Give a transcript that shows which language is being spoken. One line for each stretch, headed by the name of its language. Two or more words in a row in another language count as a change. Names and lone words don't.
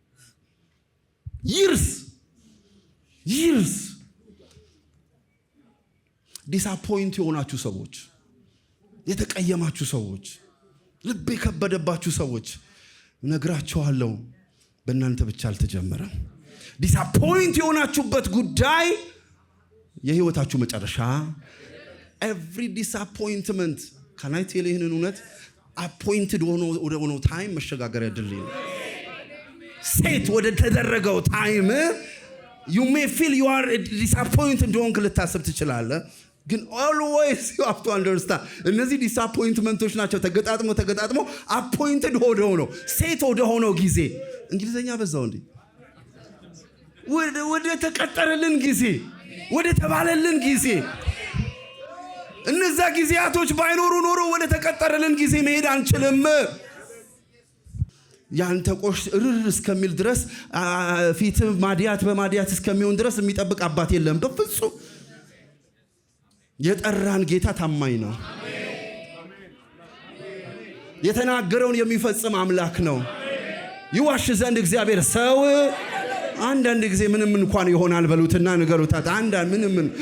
Amharic: ይርስ ዲስአፖይንት የሆናችሁ ሰዎች፣ የተቀየማችሁ ሰዎች፣ ልብ የከበደባችሁ ሰዎች ነግራችኋለሁ፣ በእናንተ ብቻ አልተጀመረም። ዲስአፖይንት የሆናችሁበት ጉዳይ የህይወታችሁ መጨረሻ
English: every disappointment can I tell you
Amharic: ይህንን እውነት appointed ሆኖ ታይም መሸጋገሪያ ድልድይ ነው። ሴት ወደ ተደረገው ታይም
English: you may feel you are disappointed
Amharic: እንደሆንክ ልታስብ ትችላለህ። ግን
English: always you have to understand
Amharic: እነዚህ ዲስአፖይንትመንቶች ናቸው ተገጣጥሞ appointed ሆኖ ሴት ወደ ሆነው ጊዜ እንግሊዘኛ በዛው እንዴ ወደ ተቀጠረልን ጊዜ ወደ ተባለልን ጊዜ እነዛ ጊዜያቶች ባይኖሩ ኖሮ ወደ ተቀጠረልን ጊዜ መሄድ አንችልም። ያንተ ቆሽ ርር እስከሚል ድረስ ፊት ማዲያት በማዲያት እስከሚሆን ድረስ የሚጠብቅ አባት የለም በፍጹም። የጠራን ጌታ ታማኝ ነው። የተናገረውን የሚፈጽም አምላክ ነው። ይዋሽ ዘንድ እግዚአብሔር ሰው አንዳንድ ጊዜ ምንም እንኳን ይሆናል በሉትና ንገሩት። አንዳንድ ምንም